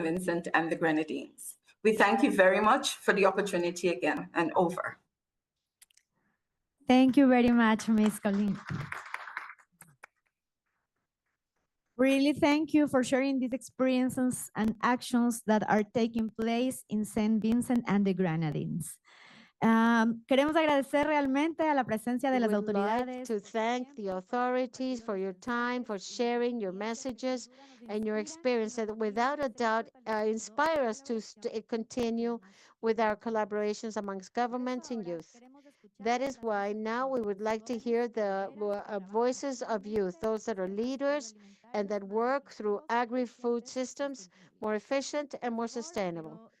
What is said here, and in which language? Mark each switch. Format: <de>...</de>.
<en>Vincent and the Grenadines. We thank you very much for the opportunity again, and over. Thank you very much, Ms. Colleen. Really thank you for sharing these experiences and actions that are taking place in St. Vincent and the Grenadines.</en> <es>Queremos agradecer realmente a la presencia de las autoridades.</es> <en>To thank the authorities for your time, for sharing your messages and your experience that without a doubt inspire us to continue with our collaborations amongst governments and youth. That is why now we would like to hear the voices of youth, those that are leaders and that work through agri-food systems more efficient and more sustainable.</en>